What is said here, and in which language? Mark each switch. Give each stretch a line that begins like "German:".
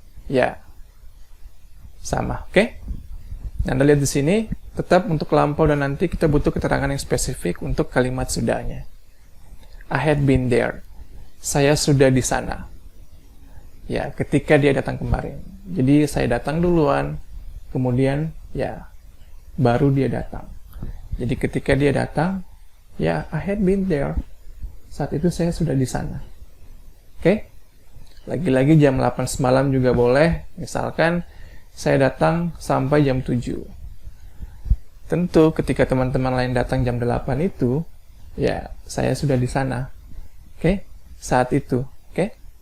Indonesian: Ya. Sama, oke? Anda lihat di sini, tetap untuk lampau dan nanti kita butuh keterangan yang spesifik untuk kalimat sudahnya.
English: I had been there.
Indonesian: Saya sudah di sana. Ya, ketika dia datang kemarin. Jadi saya datang duluan, kemudian ya baru dia datang. Jadi ketika dia datang, ya
English: I had been there.
Indonesian: Saat itu saya sudah di sana. Oke? Lagi-lagi jam 8 semalam juga boleh. Misalkan saya datang sampai jam 7. Tentu ketika teman-teman lain datang jam 8 itu, ya saya sudah di sana. Oke? Saat itu. Oke?